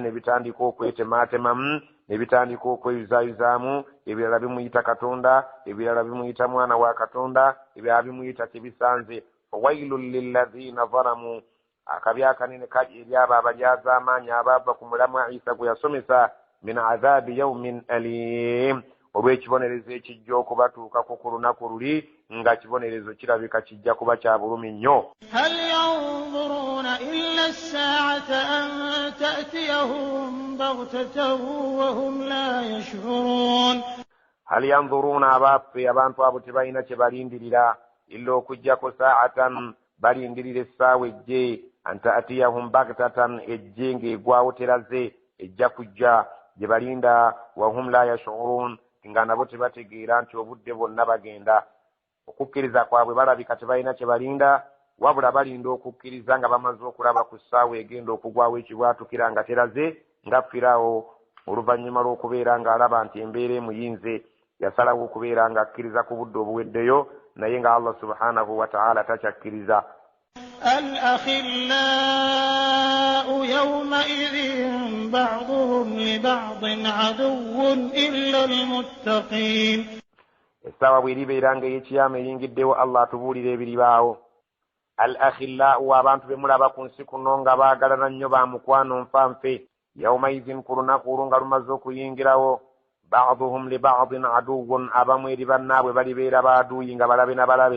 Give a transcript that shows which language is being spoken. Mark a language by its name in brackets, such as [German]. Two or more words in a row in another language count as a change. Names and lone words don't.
[Ganda] ne bitandika okwetematemamu ne bitandika okweyuzaayuzaamu ebirala bimuyita Katonda ebirala bimuyita mwana wa Katonda ebirala bimuyita kibisanze [Arabic] فويل للذين ظلموا [Ganda] akabi akanene kali eri abo abalyaza amaanyi abaava ku mulamwa Isa gwe yasomesa [Arabic] من عذاب يوم أليم [Ganda] olw'ekibonerezo ekijja okubatuukako ku lunaku luli nga kibonerezo kirabika kijja kuba kya bulumi nnyo. [Arabic] هل ينظرون إلا الساعة أن تأتيهم بغتة وهم لا يشعرون هل ينظرون [Ganda] abaffe abantu abo tebalina kye balindirira illa okujjako saatan balindirira essaawa ejje [Arabic] أن تأتيهم بغتة [Ganda] ejje ng'egwawo teraze ejja kujja gye balinda [Arabic] وهم لا يشعرون [Ganda] nga nabo tebategeera nti obudde bwonna bagenda. Okukkiriza kwabwe balabika tebalina kye balinda wabula balinda okukkiriza nga bamaze okulaba ku ssaawa egenda okugwawo ekibwatukira nga teraze nga Firaawo oluvannyuma lw'okubeera ng'alaba nti embeera emuyinze yasalawo okubeera nga akkiriza ku budde obuweddeyo naye nga [Arabic] الله سبحانه وتعالى [Ganda] takyakkiriza. [Arabic] الأخلاء يومئذ بعضهم لبعض عدو إلا المتقين [Ganda] essaawa bw'eribeera ng'ey'ekiyama eyingiddewo Allah atubuulira ebiribaawo. al akhillau abantu be mulaba ku nsi kuno nga baagalana nnyo ba mukwano nfanfe yawmaizin ku lunaku olwo nga lumaze okuyingirawo [Arabic] بعضهم لبعض عدو [Ganda] abamu eri bannaabwe balibeera baaduuyi nga balabe na balabe.